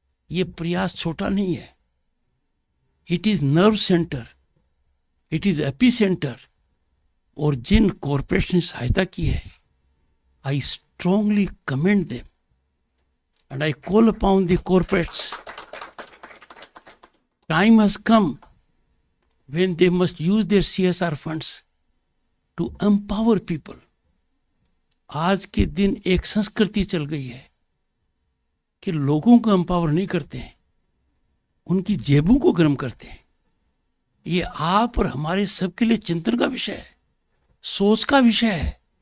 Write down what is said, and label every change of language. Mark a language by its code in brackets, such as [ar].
[hi] ये प्रयास छोटा नहीं है। [en] It is nerve centre, it is epicentre. [hi] और जिन कॉरपोरेशन ने सहायता की है, [en] I strongly commend them and I call upon the corporates. Time has come when they must use their CSR funds to empower people. [hi] आज के दिन एक संस्कृति चल गई है कि लोगों को एम्पावर नहीं करते हैं, उनकी जेबों को गर्म करते हैं। ये आप और हमारे सबके लिए चिंतन का विषय है, सोच का विषय है।